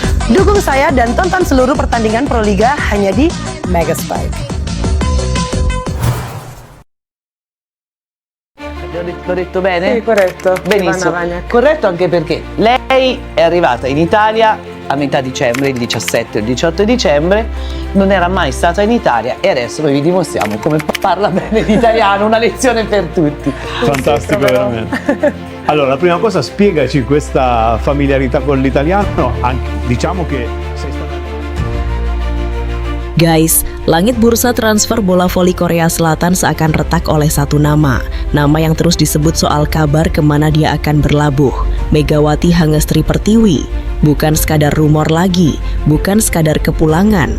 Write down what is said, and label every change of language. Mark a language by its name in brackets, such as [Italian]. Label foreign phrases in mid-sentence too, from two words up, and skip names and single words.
[Indonesian] Dukung saya dan tonton seluruh pertandingan Proliga hanya di Mega Spike. [Italian] L'ho detto bene? Sì, corretto. Benissimo. Ivana Vaniak. Corretto anche perché lei è arrivata in Italia a metà dicembre, il 17 e il 18 dicembre, non era mai stata in Italia e adesso noi vi dimostriamo come parla bene l'italiano, una lezione per tutti. Fantastico, veramente. Allora, la prima cosa, spiegaci questa familiarità con l'italiano, diciamo che sei stata... [Indonesian] Guys, langit bursa transfer bola voli Korea Selatan seakan retak oleh satu nama yang terus disebut soal kabar kemana dia akan berlabuh. Megawati Hangestri Pertiwi. Bukan sekadar rumor lagi, bukan sekadar kepulangan.